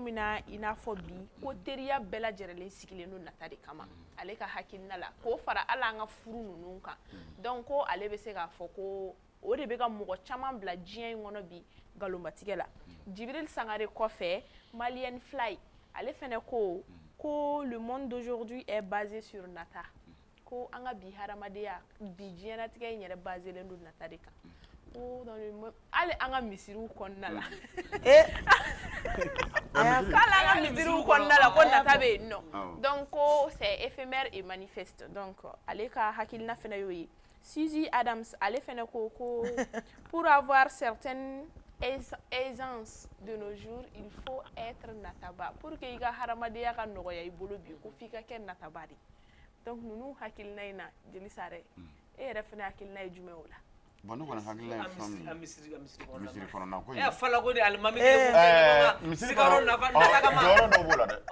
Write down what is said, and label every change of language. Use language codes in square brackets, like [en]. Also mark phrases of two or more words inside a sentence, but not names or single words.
[bm] min na i n'a fɔ bi ko teriya bɛɛ lajɛlen sigilen don nata de kama ale ka hakilina la k'o fara hali an ka furu ninnu kan donc ko ale bɛ se k'a fɔ ko o de bɛ ka mɔgɔ caman bila diɲɛ in kɔnɔ bi galonbatigɛ la Jibril Sangare kɔfɛ Malienne Fly ale fɛnɛ ko [fr] le monde d'aujourd'hui est basé sur [bm] nata ko an ka bi hadamadenya bi diɲɛlatigɛ in yɛrɛ baselen don nata de kan ko hali an ka misiriw kɔnɔna la hali an ka misiriw kɔnɔna la ko nata bɛ yen nɔ donc ko [fr] c'est éphémère et manifeste [bm] donc ale ka hakilina fɛnɛ y'o ye Suzy Adams ale fɛnɛ ko [fr] pour avoir certaines aisance de nos jours il faut être [bm] nataba [fr] pour que [bm] i ka hadamadenya ka nɔgɔya i bolo bi ko f'i ka kɛ nataba de donc ninnu hakilina in na Jeli Sare e yɛrɛ fɛnɛ hakilina ye jumɛn o la bon ne kɔni hakilina ye fɛn min ye misiri kɔnɔna ko in fɔlɔ ko de alimami kɛ sigiyɔrɔ nafa kama jɔyɔrɔ dɔw b'o la dɛ